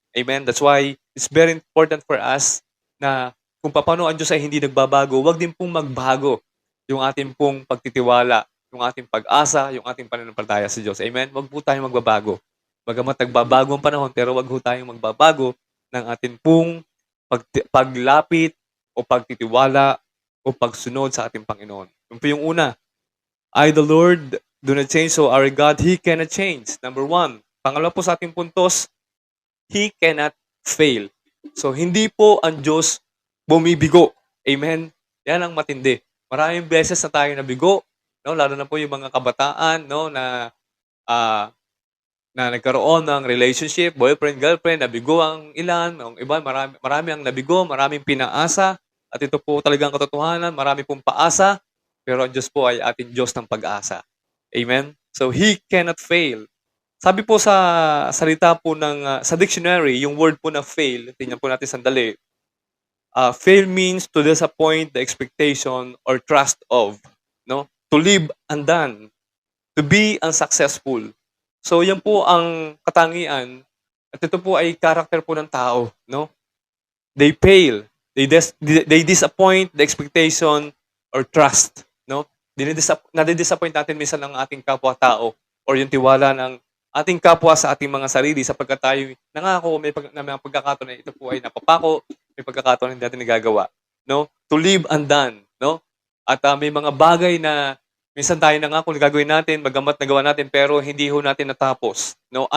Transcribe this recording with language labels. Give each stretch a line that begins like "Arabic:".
Filipino: Amen?
English: That's why it's very important for us
Filipino: na kung paano ang Diyos ay hindi nagbabago, wag din pong magbago yung ating pong pagtitiwala, yung ating pag-asa, yung ating pananampalataya sa Diyos. Amen? Wag po tayong magbabago. Bagamat nagbabago ang panahon, pero wag po tayong magbabago ng ating pong paglapit o pagtitiwala o pagsunod sa ating Panginoon. Yun po yung una.
English: I, the Lord, do not change, so our God, He cannot change.
Filipino: Number 1. Pangalawa po sa ating puntos,
English: He cannot fail.
Filipino: So, hindi po ang Diyos bumibigo. Amen? Yan ang matindi. Maraming beses na tayo nabigo, no? Lalo na po yung mga kabataan, no? Na nagkaroon ng relationship, boyfriend, girlfriend, nabigo ang ilan, ang iba, marami ang nabigo, maraming pinaasa, at ito po talagang katotohanan, marami pong paasa, pero ang Diyos po ay ating Diyos ng pag-asa.
English: Amen? So, He cannot fail.
Filipino: Sabi po sa salita po sa dictionary, yung word po na fail, tingnan po natin sandali,
English: fail means to disappoint the expectation or trust of, no? To leave undone. to be unsuccessful.
Filipino: So yan po ang katangian at ito po ay character po ng tao, no?
English: They fail. They disappoint the expectation or trust, no?
Filipino: Nadi-disappoint natin minsan ang ating kapwa-tao or yung tiwala ng ating kapwa sa ating mga sarili sapagkat tayo nangako na may pagkakataon na ito po ay napapako, may pagkakataon na hindi natin nagagawa, no?
English: To live undone,
Filipino: no? At may mga bagay na minsan tayo nangako na gagawin natin, bagamat nagawa natin pero hindi ho natin natapos, no?